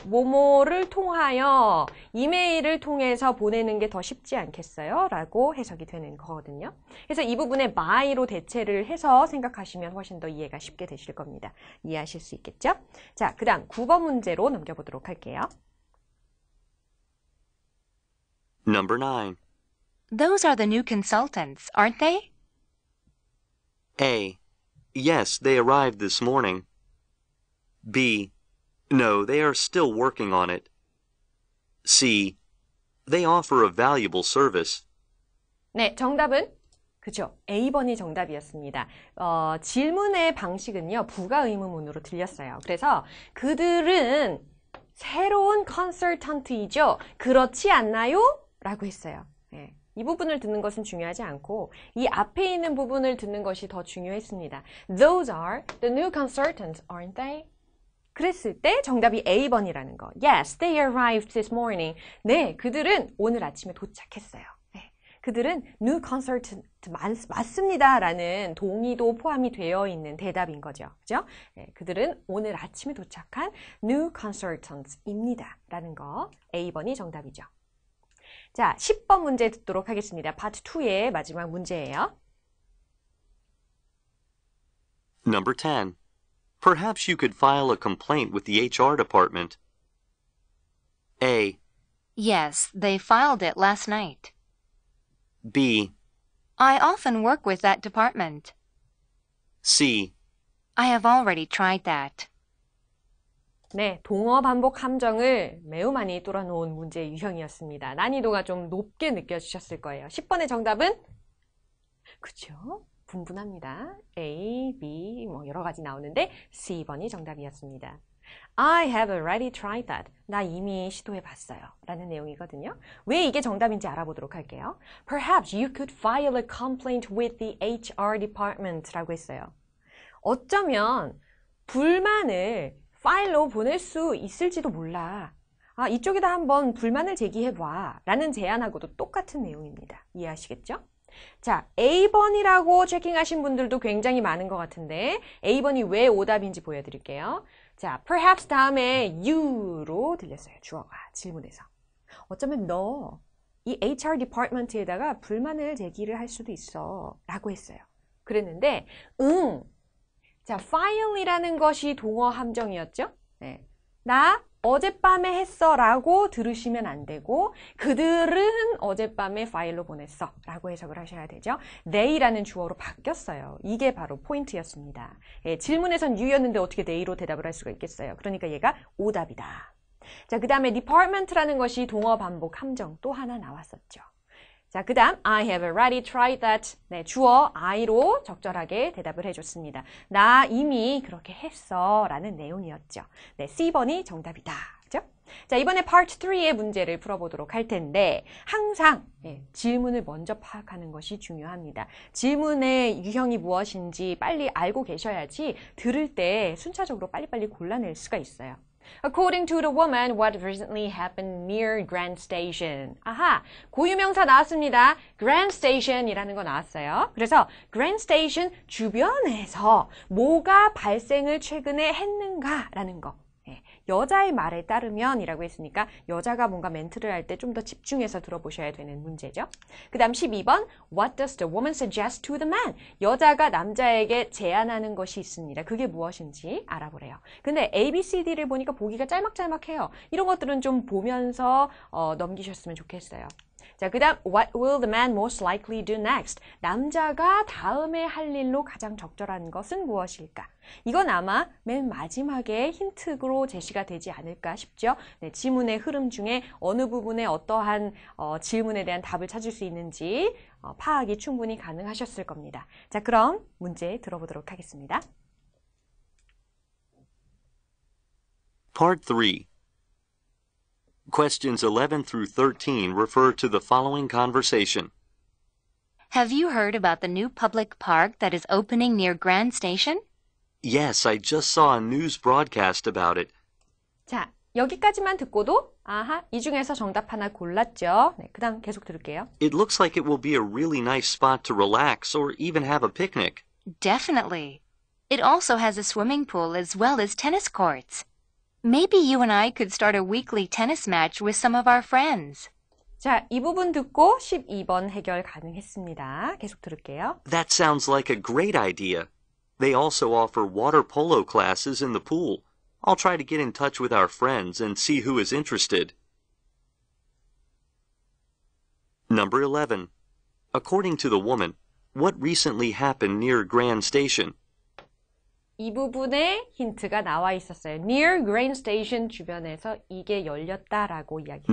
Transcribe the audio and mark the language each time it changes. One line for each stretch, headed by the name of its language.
Korean: 뭐뭐를 통하여 이메일을 통해서 보내는 게 더 쉽지 않겠어요? 라고 해석이 되는 거거든요. 그래서 이 부분에 by로 대체를 해서 생각하시면 훨씬 더 이해가 쉽게 되실 겁니다. 이해하실 수 있겠죠? 자, 그 다음 9번 문제로 넘겨보도록 할게요.
English: Number 9. Those are the new consultants, aren't they? A. Yes, they arrived this morning. B. No, they are still working on it. C. They offer a valuable service.
Korean: 네, 정답은 그죠? A번이 정답이었습니다. 질문의 방식은요, 부가 의문문으로 들렸어요. 그래서 그들은 새로운 컨설턴트이죠. 그렇지 않나요? 라고 했어요. 네, 이 부분을 듣는 것은 중요하지 않고 이 앞에 있는 부분을 듣는 것이 더 중요했습니다.
English: Those are the new consultants, aren't they?
Korean: 그랬을 때 정답이 A번이라는 거.
English: Yes, they arrived this morning.
Korean: 네, 그들은 오늘 아침에 도착했어요. 네, 그들은 new consultant 맞습니다. 라는 동의도 포함이 되어 있는 대답인 거죠. 그죠? 네, 그들은 오늘 아침에 도착한 new consultants입니다. 라는 거. A번이 정답이죠. 자, 10번 문제 듣도록 하겠습니다. 파트 2의 마지막 문제예요.
English: Number 10. Perhaps you could file a complaint with the HR department. A, Yes, they filed it last night. B, I often work with that department. C, I have already tried that.
Korean: 네, 동어 반복 함정을 매우 많이 뚫어놓은 문제의 유형이었습니다. 난이도가 좀 높게 느껴지셨을 거예요. 10번의 정답은? 그쵸? 분분합니다. A, B, 뭐 여러 가지 나오는데 C번이 정답이었습니다.
English: I have already tried that.
Korean: 나 이미 시도해봤어요. 라는 내용이거든요. 왜 이게 정답인지 알아보도록 할게요.
English: Perhaps you could file a complaint with the HR department
Korean: 라고 했어요. 어쩌면 불만을 파일로 보낼 수 있을지도 몰라. 아, 이쪽에다 한번 불만을 제기해봐. 라는 제안하고도 똑같은 내용입니다. 이해하시겠죠? 자, A번이라고 체킹하신 분들도 굉장히 많은 것 같은데 A번이 왜 오답인지 보여드릴게요. 자, perhaps 다음에 you로 들렸어요. 주어가 질문에서. 어쩌면 너 이 HR 디파트먼트에다가 불만을 제기를 할 수도 있어. 라고 했어요. 그랬는데 자, file이라는 것이 동어 함정이었죠? 네. 나 어젯밤에 했어 라고 들으시면 안 되고 그들은 어젯밤에 파일로 보냈어 라고 해석을 하셔야 되죠. they라는 주어로 바뀌었어요. 이게 바로 포인트였습니다. 예, 질문에선 you였는데 어떻게 they로 대답을 할 수가 있겠어요. 그러니까 얘가 오답이다. 자, 그 다음에 department라는 것이 동어 반복 함정 또 하나 나왔었죠. 자, 그 다음
English: I have already tried that.
Korean: 네, 주어 I로 적절하게 대답을 해줬습니다. 나 이미 그렇게 했어 라는 내용이었죠. 네, C번이 정답이다. 그죠? 자, 이번에 Part 3의 문제를 풀어보도록 할 텐데 항상 질문을 먼저 파악하는 것이 중요합니다. 질문의 유형이 무엇인지 빨리 알고 계셔야지 들을 때 순차적으로 빨리빨리 골라낼 수가 있어요.
English: According to the woman, what recently happened near Grand Station?
Korean: 아하, 고유명사 나왔습니다. Grand Station이라는 거 나왔어요. 그래서 Grand Station 주변에서 뭐가 발생을 최근에 했는가라는 거. 여자의 말에 따르면 이라고 했으니까 여자가 뭔가 멘트를 할 때 좀 더 집중해서 들어보셔야 되는 문제죠. 그 다음 12번
English: What does the woman suggest to the man?
Korean: 여자가 남자에게 제안하는 것이 있습니다. 그게 무엇인지 알아보래요. 근데 A, B, C, D를 보니까 보기가 짤막짤막해요. 이런 것들은 좀 보면서 넘기셨으면 좋겠어요. 자, 그 다음
English: What will the man most likely do next?
Korean: 남자가 다음에 할 일로 가장 적절한 것은 무엇일까? 이건 아마 맨 마지막에 힌트로 제시가 되지 않을까 싶죠. 네, 지문의 흐름 중에 어느 부분에 어떠한 질문에 대한 답을 찾을 수 있는지 파악이 충분히 가능하셨을 겁니다. 자, 그럼 문제 들어보도록 하겠습니다.
English: Part 3. Questions 11 through 13 refer to the following conversation. Have you heard about the new public park that is opening near Grand Station? Yes, I just saw a news broadcast about it.
Korean: 자, 여기까지만 듣고도 아하, 이 중에서 정답 하나 골랐죠. 네, 그 다음 계속 들을게요.
English: It looks like it will be a really nice spot to relax or even have a picnic. Definitely. It also has a swimming pool as well as tennis courts. Maybe you and I could start a weekly tennis match with some of our friends.
Korean: 자, 이 부분 듣고 12번 해결 가능했습니다. 계속 들을게요.
English: That sounds like a great idea. They also offer water polo classes in the pool. I'll try to get in touch with our friends and see who is interested. Number 11. According to the woman, what recently happened near Grand Station?
Korean: 이 부분에 힌트가 나와 있었어요. Near Grand Station 주변에서 이게 열렸다라고 이야기가